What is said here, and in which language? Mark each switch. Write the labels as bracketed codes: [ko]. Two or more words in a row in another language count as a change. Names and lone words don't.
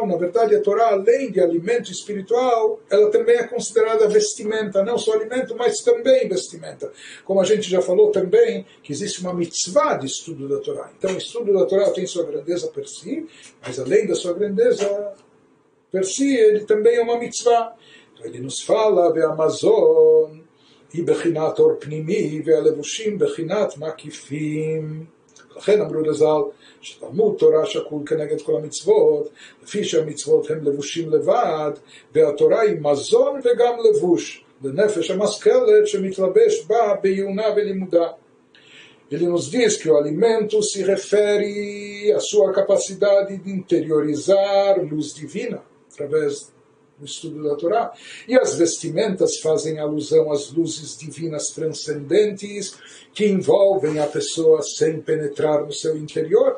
[pt] Na verdade, a Torá, além de alimento espiritual, ela também é considerada vestimenta, não só alimento, mas também vestimenta. Como a gente já falou também, que existe uma mitzvah de estudo da Torá. Então, o estudo da Torá tem sua grandeza per si, mas além da sua grandeza per si, ele também é uma mitzvah. Então, ele nos fala, [he] ve'amazon, היא בחינת אור פנימי, והלבושים בחינת מקיפים. לכן אמרו לז"ל, שתלמוד תורה שקול כנגד כל המצוות, לפי שהמצוות הן לבושים לבד, והתורה היא מזון וגם לבוש, לנפש המשכלת שמתלבש בה בעיונה ולימודה. [pt] Ele nos diz que o alimento se refere à sua capacidade de interiorizar luz divina, através do estudo da Torá. E as vestimentas fazem alusão às luzes divinas transcendentes que envolvem a pessoa sem penetrar no seu interior.